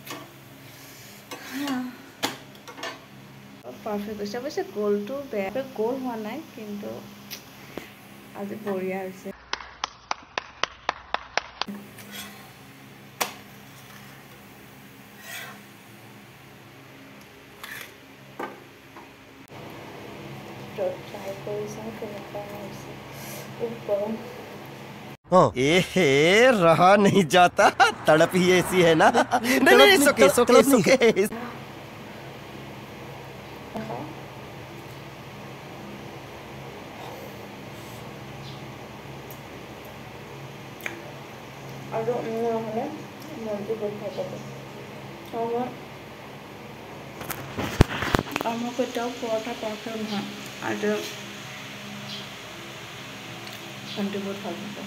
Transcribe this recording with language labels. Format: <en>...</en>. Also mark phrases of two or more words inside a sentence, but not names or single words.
<as>পাৰফেক্ট হৈছে, অৱশ্যে গোলটো বেয়াকৈ গোল হোৱা নাই, কিন্তু আজি বঢ়িয়া হৈছে। ট্ৰাই কৰি চাওঁ কেনেকুৱা হৈছে। গৰম</as> <hi>रहा नहीं जाता, तड़प ही ऐसी है ना। नहीं, सुके</hi> <as>আৰু নহ'লে মনটো গৈ থাকিব। মই কেতিয়াও পৰঠা পাৰফেক্ট নহয়, আৰু ভণ্টি বহুত ভাল পাব।</as>